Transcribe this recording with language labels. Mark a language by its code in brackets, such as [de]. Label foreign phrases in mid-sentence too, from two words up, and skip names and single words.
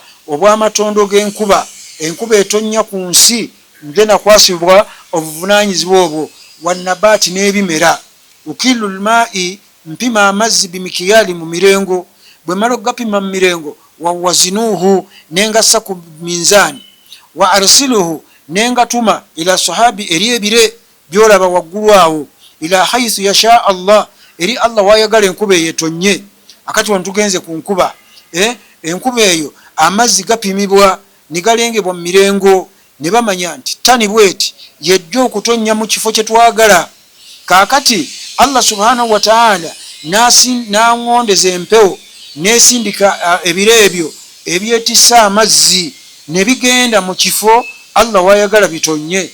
[lg] obw'amatondo g'enkuba, enkuba etonnya ku nsi, nze nakwasibwa obuvunanyizibwa obwo, wannabati n'ebimera, [ar] أكيل الماء, [lg] mpima amazzi bimikiyali mu mirengo, bwe mala okugapima mu mirengo, wawazinuhu, nengassa ku minzaani, [ar] وأرسله, [lg] nengatuma [ar] إلى سحاب, [lg] eri ebire byolaba waggulu awo, [ar] إلى حيث يشاء الله, [lg] eri Allah wayagala enkuba eyetonye. Akati wano tugenze ku nkuba, enkuba eyo amazzi gapimibwa nigalengebwa mu mirengo, ne bamanya nti tani bweti yejja okutonnya mu kifo kye twagala. Kaakati Allah [ar] سبحانه وتعالى [lg] n'angondeza empewo, nesindika ebire ebyo ebyetissa amazzi, ne bigenda mu kifo Allah wayagala bitonye.